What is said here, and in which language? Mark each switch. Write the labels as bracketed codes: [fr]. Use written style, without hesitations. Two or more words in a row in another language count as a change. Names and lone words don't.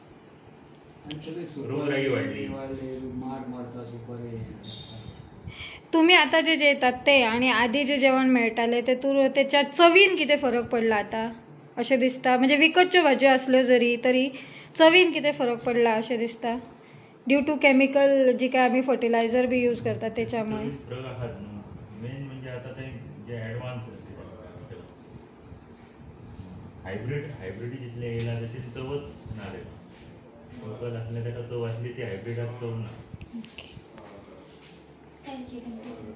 [kok] रोगराई वाडली. माड मारता सुपारी. तुम्ही आता जे जेतात ते आणि आधी जे जेवण मेळटाले तेतूर त्याच्या चवीन कितें फरक पडला आता अशें दिसता? म्हणजे विकतच्यो भाज्यो आसल्यो जरी तरी चवीन कितें फरक पडला अशें दिसता? [en] due to chemical [mr] जी काय आम्ही फर्टिलायझर बी यूज करतात त्याच्यामुळे [kok] मेन म्हणजे आता ते जे [en] advance hybrid [kok] जितले येयला तशी चवच ना रे. लोकल आसले ताका चव आसली ती हायब्रिडाक चव ना. थँक्यू.